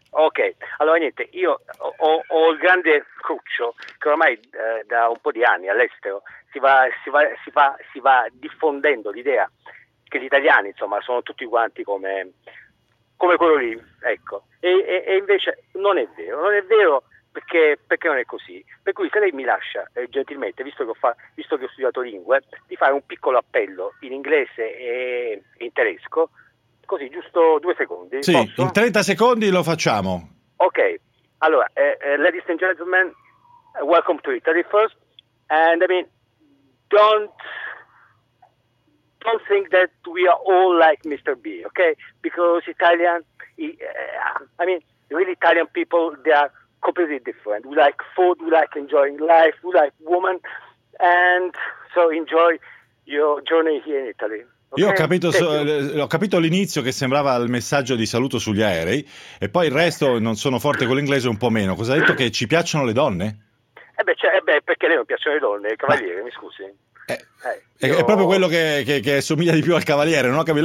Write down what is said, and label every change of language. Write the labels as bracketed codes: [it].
[it] Ok, allora niente, io ho il grande cruccio che ormai da un po' di anni all'estero si va diffondendo l'idea che gli italiani insomma sono tutti quanti come quello lì, ecco. E invece non è vero perché non è così. Per cui se lei mi lascia gentilmente, visto che ho studiato lingue, di fare un piccolo appello in inglese e in tedesco, così giusto 2 secondi. Sì, posso? In 30 secondi lo facciamo. [en] Ok, allora, ladies and gentlemen, welcome to Italy first, and I mean, don't think that we are all like Mr. B, okay? Because Italian, I mean, really Italian people, they are completely different. We like food, we like enjoying life, we like women, and so enjoy your journey here in Italy. Okay? [it] Io ho capito l'inizio che sembrava il messaggio di saluto sugli aerei, e poi il resto, non sono forte con l'inglese, un po' meno. Cosa ha detto? Che ci piacciono le donne? Perché lei non piacciono le donne, cavaliere, mi scusi. È proprio quello che somiglia di più al cavaliere, non ho capito.